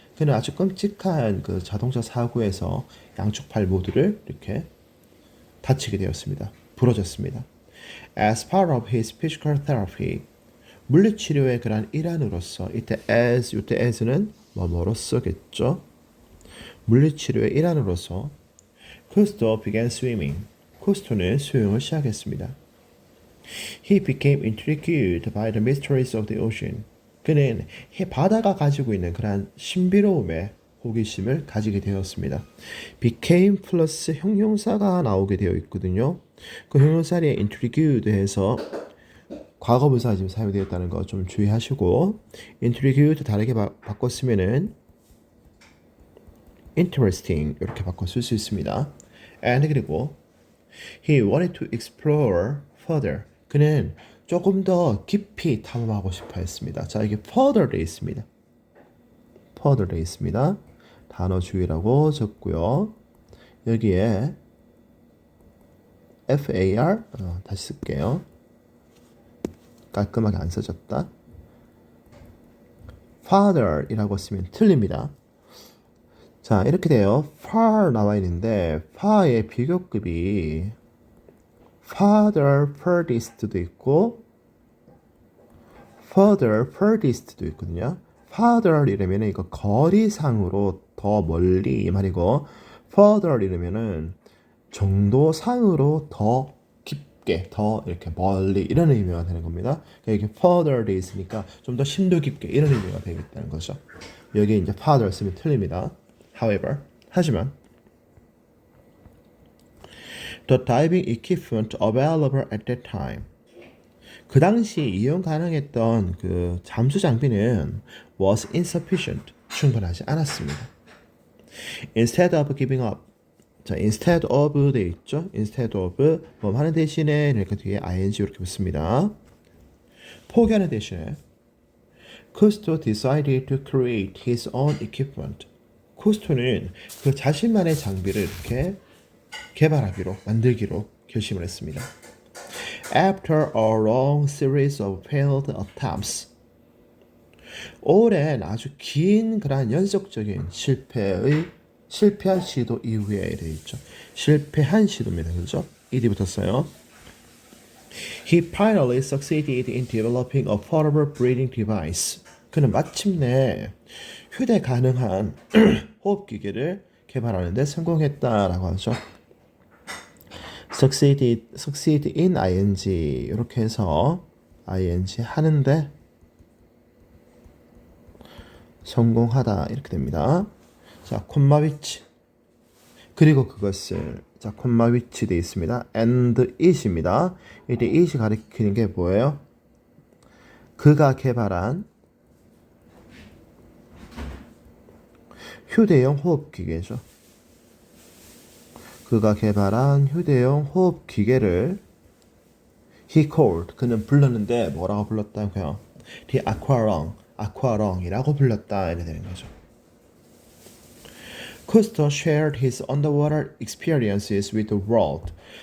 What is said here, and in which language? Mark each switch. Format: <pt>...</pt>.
<ko>그는 아주 끔찍한 그 자동차 사고에서 양쪽 팔 모두를 이렇게 다치게 되었습니다. 부러졌습니다.</ko> <en>As part of his physical therapy,</en> <ko>물리치료의 그런 일환으로서 이때 이때 as는 뭐뭐로서겠죠. 물리치료의 일환으로서 쿠스토</ko> <en>began swimming.</en> <ko>쿠스토는 수영을 시작했습니다.</ko> <en>He became intrigued by the mysteries of the ocean.</en> <ko>그는 바다가 가지고 있는 그러한 신비로움에 호기심을 가지게 되었습니다. became 플러스 형용사가 나오게 되어 있거든요. 그 형용사에 intrigued 해서 과거분사가 지금 사용되었다는 거 좀 주의하시고 intrigued 다르게 바꿨으면은 interesting 이렇게 바꿔 쓸 수 있습니다.</ko> <en>and</en> <ko>그리고</ko> <en>he wanted to explore further.</en> <ko>그는 조금 더 깊이 탐험하고 싶어 했습니다. 자, 이게 further 돼 있습니다. further 돼 있습니다. 단어 주의라고 적고요. 여기에 FAR 다시 쓸게요. 깔끔하게 안 써졌다. father이라고 쓰면 틀립니다. 자, 이렇게 돼요. far 나와 있는데 far의 비교급이 farther furthest도 있고 further furthest도 있거든요. farther 이러면 이거 거리상으로 더 멀리 이 말이고 further 이러면은 정도상으로 더 깊게 더 이렇게 멀리 이런 의미가 되는 겁니다. 그러니까 이게 further 돼 있으니까 좀 더 심도 깊게 이런 의미가 되겠다는 거죠. 여기 이제 farther 쓰면 틀립니다.</ko> <en>However,</en> <ko>하지만</ko> <en>the diving equipment available at that time.</en> <ko>그 당시 이용 가능했던 그 잠수 장비는</ko> <en>was insufficient.</en> <ko>충분하지 않았습니다.</ko> <en>Instead of giving up.</en> <ko>자, instead of 돼 있죠?</ko> <en>Instead of</en> <ko>뭐 하는 대신에 그러니까 뒤에 ing 이렇게 붙습니다. 포기하는 대신에</ko> <en>Cousteau decided to create his own equipment.</en> <ko>쿠스토는 그 자신만의 장비를 이렇게 개발하기로 만들기로 결심을 했습니다.</ko> <en>After a long series of failed attempts.</en> <ko>오랜 아주 긴 그러한 연속적인 실패한 시도 이후에 되어 있죠. 실패한 시도입니다. 그렇죠? 이디 붙었어요.</ko> <en>He finally succeeded in developing a portable breathing device.</en> <ko>그는 마침내 휴대 가능한 호흡기계를 개발하는 데 성공했다라고 하죠. succeed in ing 이렇게 해서 ing 하는데 성공하다 이렇게 됩니다. 자, 콤마 위치 그리고 그것을 자, 콤마 위치 되어 있습니다.</ko> <en>and it</en> <ko>입니다. 이때 it이 가리키는 게 뭐예요? 그가 개발한 휴대용 호흡기계죠. 그가 개발한 휴대용 호흡기계를</ko> <en>he called</en> <ko>그는 불렀는데 뭐라고 불렀다고요? the aqualung이라고 불렀다 이렇게 되는 거죠.</ko> <en>Cousteau shared his underwater experiences with the world.</en>